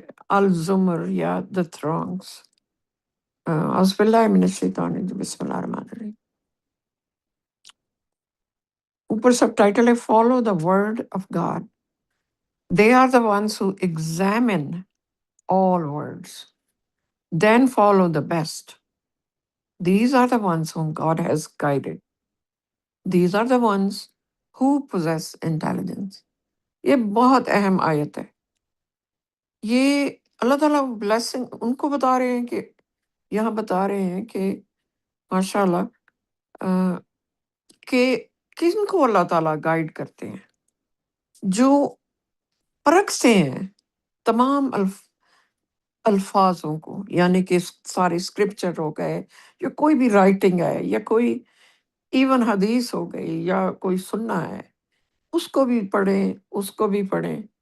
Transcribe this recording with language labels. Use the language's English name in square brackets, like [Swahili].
[Urdu] الزمر یا [English] the throngs۔ [Arabic] اعوذ باللہ من الشیطان الرجیم، بسم اللہ الرحمن الرحیم۔ [Urdu] اوپر سب ٹائٹل ہے [English] Follow the word of God, they are the ones who examine all words, then follow the best. These are the ones whom God has guided. These are the ones who possess intelligence. [Urdu] یہ بہت اہم آیت ہے۔ یہ اللہ تعالیٰ blessing in کو بتا رہے ہیں کہ یہاں بتا رہے ہیں کہ ماشاء اللہ کہ کن کو اللہ تعالیٰ گائیڈ کرتے ہیں، جو پرکھتے ہیں تمام الفاظوں کو، یعنی کہ سارے اسکرپچر ہو گئے یا کوئی بھی رائٹنگ ہے یا کوئی ایون حدیث ہو گئی یا کوئی سننا ہے، اس کو بھی پڑھیں، اس کو بھی پڑھیں۔